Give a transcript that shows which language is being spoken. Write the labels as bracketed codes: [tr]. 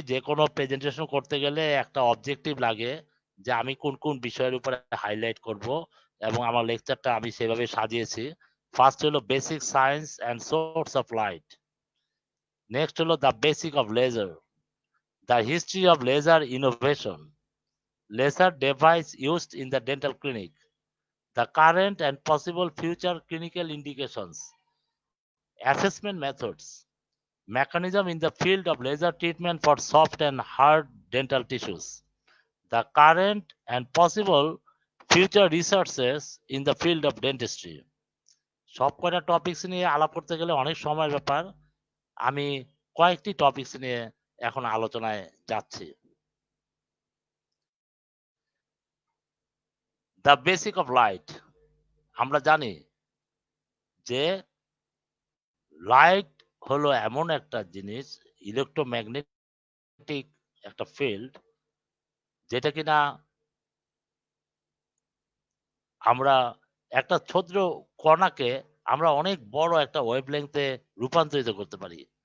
[bn] যে কোনো প্রেজেন্টেশন করতে গেলে একটা অবজেক্টিভ লাগে যে আমি কোন কোন বিষয়ের উপরে হাইলাইট করব, এবং আমার লেকচারটা আমি সেভাবে সাজিয়েছি। [en] First হলো basic science and source of light, next হলো the basic of laser, the history of laser innovation, laser device used in the dental clinic, the current and possible future clinical indications, assessment methods, mechanism in the field of laser treatment for soft and hard dental tissues, the current and possible future researches in the field of dentistry. [bn] সব কয়টা topics নিয়ে আলাপ করতে গেলে অনেক সময়ের ব্যাপার। আমি কয়েকটি টপিকস নিয়ে এখন আলোচনায় যাচ্ছি। দ্য বেসিক অফ লাইট, আমরা জানি যে লাইট হলো এমন একটা জিনিস, ইলেকট্রোম্যাগনেটিক একটা ফিল্ড, যেটা কিনা আমরা একটা ছোট্ট কণাকে আমরা অনেক বড় একটা ওয়েভলেংথে রূপান্তরিত করতে পারি।